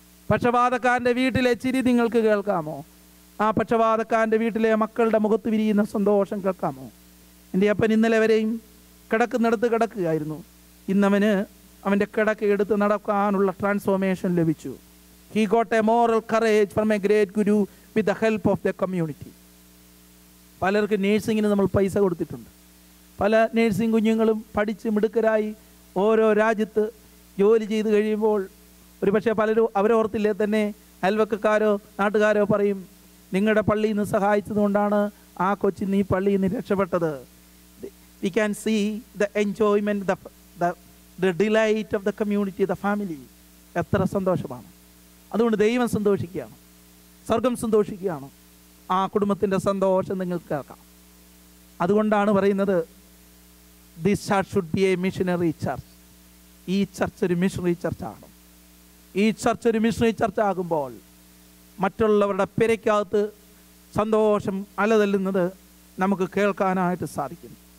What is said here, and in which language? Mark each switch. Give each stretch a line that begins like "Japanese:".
Malayalam: പക്ഷപാതക്കാരൻ്റെ വീട്ടിലെ ചിരി നിങ്ങൾക്ക് കേൾക്കാമോ? ആ പക്ഷപാതക്കാരൻ്റെ വീട്ടിലെ മക്കളുടെ മുഖത്ത് വിരിയുന്ന സന്തോഷം കേൾക്കാമോ? എൻ്റെ അപ്പൻ ഇന്നലെ വരെയും കിടക്കുന്നിടത്ത് കിടക്കുകയായിരുന്നു. ഇന്നവന് അവൻ്റെ കിടക്ക് എടുത്ത് നടക്കാനുള്ള ട്രാൻസ്ഫോർമേഷൻ ലഭിച്ചു.
English: He got a moral courage from a great guru with the help of the community.
Malayalam: പലർക്ക് നേഴ്സിങ്ങിന് നമ്മൾ പൈസ കൊടുത്തിട്ടുണ്ട്. പല നേഴ്സിംഗ് കുഞ്ഞുങ്ങളും പഠിച്ച് മിടുക്കരായി ഓരോ രാജ്യത്ത് ജോലി ചെയ്ത് കഴിയുമ്പോൾ ഒരുപക്ഷെ പലരും അവരോർത്തില്ലേ തന്നെ അയൽവക്കക്കാരോ നാട്ടുകാരോ പറയും, നിങ്ങളുടെ പള്ളിയിൽ നിന്ന് സഹായിച്ചതുകൊണ്ടാണ് ആ കൊച്ചിൻ ഈ പള്ളിയിൽ നിന്ന് രക്ഷപ്പെട്ടത്.
English: We can see the enjoyment, the delight of the community, the family.
Malayalam: എത്ര സന്തോഷമാണ്. അതുകൊണ്ട് ദൈവം സന്തോഷിക്കുകയാണ്, സ്വർഗം സന്തോഷിക്കുകയാണ്. ആ കുടുംബത്തിൻ്റെ സന്തോഷം നിങ്ങൾക്ക് കേൾക്കാം. അതുകൊണ്ടാണ് പറയുന്നത്,
English: This church should be a missionary church.
Malayalam: ഈ ചർച്ച് ഒരു മിഷണറി ചർച്ചാണ്. ഈ ചർച്ച് ഒരു മിഷണറി ചർച്ച് ആകുമ്പോൾ മറ്റുള്ളവരുടെ പെരയ്ക്കകത്ത് സന്തോഷം അലതല്ലുന്നത് നമുക്ക് കേൾക്കാനായിട്ട് സാധിക്കും.